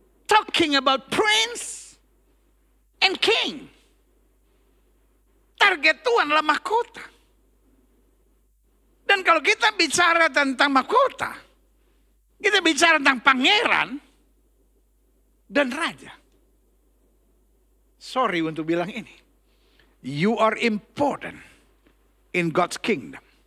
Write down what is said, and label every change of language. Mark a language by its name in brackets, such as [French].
[English] Talking about prince and king. [Indonesian] Target Tuhan adalah mahkota. Dan kalau kita bicara tentang mahkota, kita bicara tentang pangeran dan raja. Sorry untuk bilang ini. [English] You are important in God's kingdom.